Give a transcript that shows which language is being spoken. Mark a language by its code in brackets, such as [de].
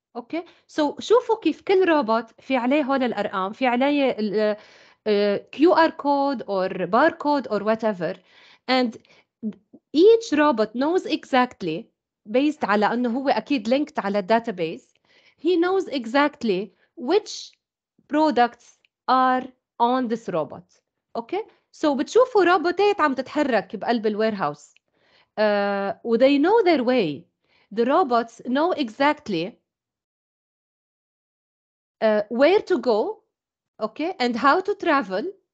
[ar] اوكي، so شوفوا كيف كل روبوت في عليه هول الارقام، في عليه [en] QR code or barcode or whatever, and each robot knows exactly based [ar] على انه هو اكيد linked على database. [en] He knows exactly which products are on this robot. [ar] اوكي، so بتشوفوا روبوتات عم تتحرك بقلب الويرهاوس و [en] they know their way. The robots know exactly where to go, okay, and how to travel.